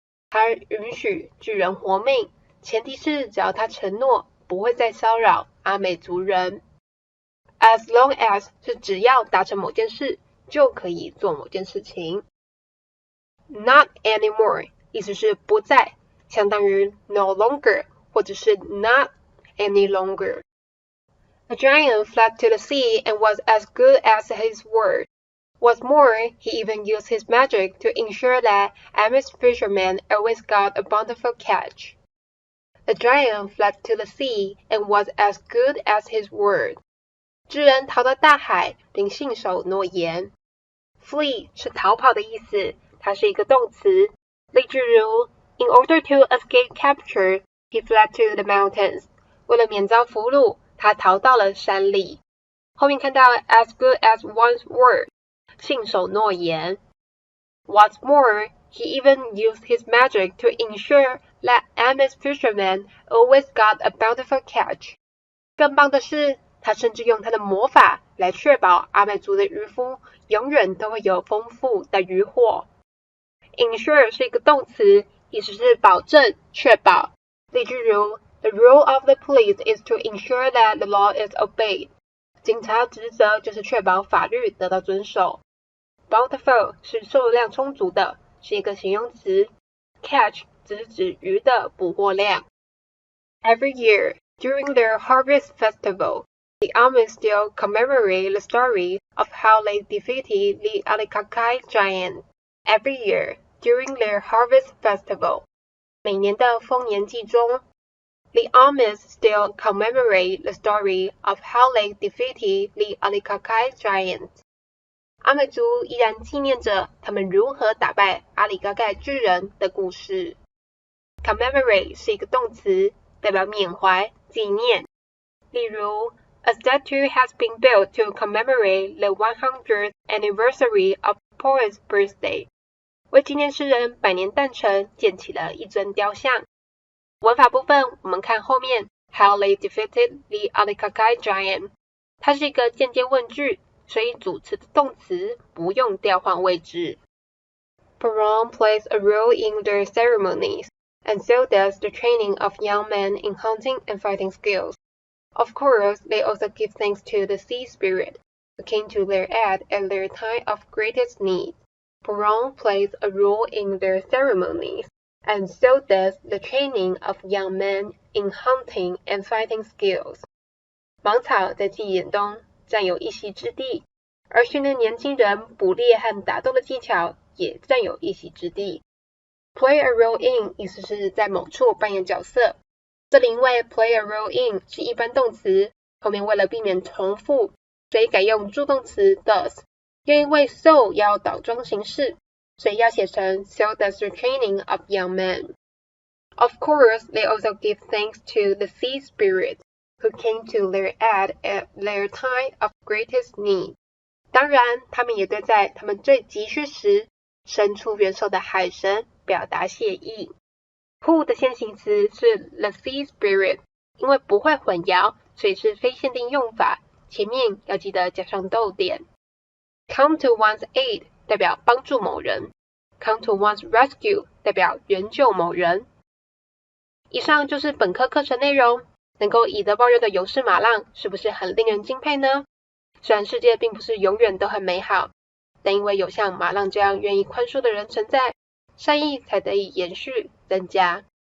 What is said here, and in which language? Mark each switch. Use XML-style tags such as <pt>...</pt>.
<zh>他允许巨人活命，前提是只要他承诺不会再骚扰阿美族人。</zh> <en>As long as</en> <zh>是只要达成某件事就可以做某件事情。</zh> <en>Not anymore</en> <zh>意思是不再，相当于</zh> <en>no longer</en> <zh>或者是</zh> <en>not any longer. The giant fled to the sea and was as good as his word. What's more, he even used his magic to ensure that Amis fishermen always got a bountiful catch. The giant fled to the sea and was as good as his word.</en> <zh>巨人逃到大海，并信守诺言。Flee 是逃跑的意思，它是一个动词。例句如</zh> <en>In order to escape capture, he fled to the mountains.</en> <zh>为了免遭俘虏，他逃到了山里。后面看到</zh> <en>as good as one's word,</en> <zh>信守诺言。</zh> <en>What's more, he even used his magic to ensure that Amis fishermen always got a bountiful catch.</en> <zh>更棒的是，他甚至用他的魔法来确保阿美族的渔夫永远都会有丰富的渔获。 Ensure 是一个动词，意思是保证、确保。例句如</zh> <en>The role of the police is to ensure that the law is obeyed.</en> <zh>警察职责就是确保法律得到遵守。Bountiful 是数量充足的，是一个形容词。 Catch 只是指鱼的捕获量。</zh> <en>Every year, during their harvest festival, the Amis still commemorate the story of how they defeated the Alikakay giant. Every year, during their harvest festival,</en> <zh>每年的丰年祭中</zh> <en>the Amis still commemorate the story of how they defeated the Alikakay giant.</en> <zh>阿美族依然纪念着他们如何打败阿里嘎盖巨人的故事。 Commemorate 是一个动词，代表缅怀、纪念。例如</zh> <en>A statue has been built to commemorate the 100th anniversary of the poet's birthday.</en> <zh>为纪念诗人100年诞辰建起了一尊雕像。文法部分我们看后面</zh> <en>How they defeated the Alikakay giant.</en> <zh>它是一个间接问句，所以主词的动词不用调换位置。</zh> <en>Parang plays a role in their ceremonies, and so does the training of young men in hunting and fighting skills. Of course, they also give thanks to the sea spirit, who came to their aid at their time of greatest need. Parang plays a role in their ceremonies, and so does the training of young men in hunting and fighting skills.</en> <zh>芒草在祭典中占有一席之地，而训练年轻人捕猎和打斗的技巧也占有一席之地。</zh> <en>Play a role in</en> <zh>意思是在某处扮演角色，这里因为 play a role in 是一般动词，后面为了避免重复，所以改用助动词 does。又因为 so 要倒装形式，所以要写成</zh> <en>so does the training of young men. Of course, they also give thanks to the sea spirit, who came to their aid at their time of greatest need.</en> <zh>当然，他们也对在他们最急需时伸出援手的海神表达谢意。 Who 的先行词是</zh> <en>the sea spirit，</en> <zh>因为不会混淆，所以是非限定用法，前面要记得加上逗点。</zh> <en>Come to one's aid</en> <zh>代表帮助某人，</zh> <en>Come to one's rescue</en> <zh>代表援救某人。以上就是本课课程内容，能够以德报怨的勇士马浪是不是很令人敬佩呢？虽然世界并不是永远都很美好，但因为有像马浪这样愿意宽恕的人存在，善意才得以延续增加。</zh>